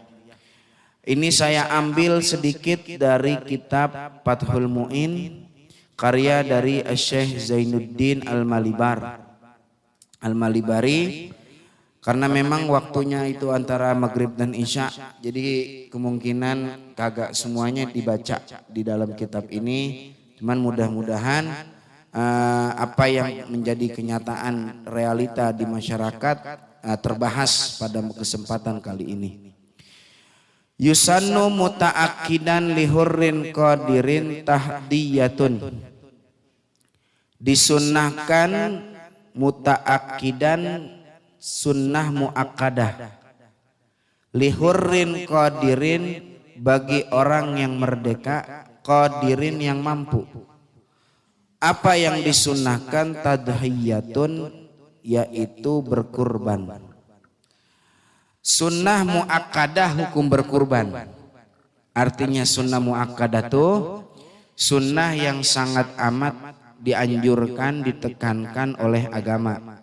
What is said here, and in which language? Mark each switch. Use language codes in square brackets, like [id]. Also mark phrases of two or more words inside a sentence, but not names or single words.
[id] Ini saya ambil sedikit dari kitab Fathul Mu'in, karya dari Syekh Zainuddin Al-Malibari, karena memang waktunya itu antara maghrib dan isya, jadi kemungkinan kagak semuanya dibaca di dalam kitab ini. Cuman mudah-mudahan apa yang menjadi kenyataan realita di masyarakat terbahas pada kesempatan kali ini. [ar] يسن متأكدا لحر قادر تضحية. [id] Disunnahkan muta'akkidan, sunnah muakkadah, [ar] لحر قادر, [id] bagi orang yang merdeka, qadirin yang mampu. Apa yang disunnahkan? Tadhiyatun, yaitu berkurban. Sunnah muakkadah, hukum berkurban. Artinya sunnah muakkadah itu sunnah yang sangat amat dianjurkan, ditekankan oleh agama.